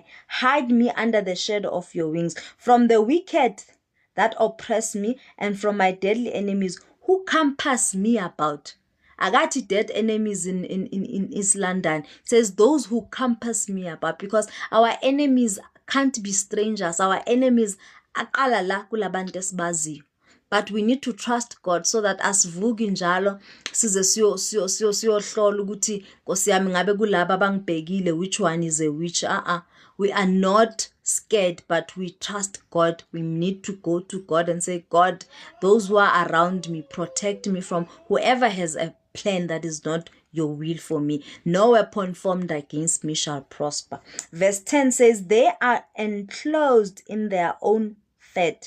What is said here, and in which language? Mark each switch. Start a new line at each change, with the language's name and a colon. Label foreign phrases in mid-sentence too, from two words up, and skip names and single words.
English: Hide me under the shadow of your wings, from the wicked that oppress me, and from my deadly enemies who compass me about. I got dead enemies in East London. It says those who compass me about, because our enemies can't be strangers. Our enemies
Zulu: aqala kulabantu esibaziyo.
English: But we need to trust God so that
Zulu: asivuki njalo size siyohlola ukuthi Nkosi yami ngabe kulaba abangibhekile
English: which one is a witch. We are not scared, but we trust God. We need to go to God and say, God, those who are around me, protect me from whoever has a plan that is not your will for me. No weapon formed against me shall prosper. Verse 10 says, they are enclosed in their own fat.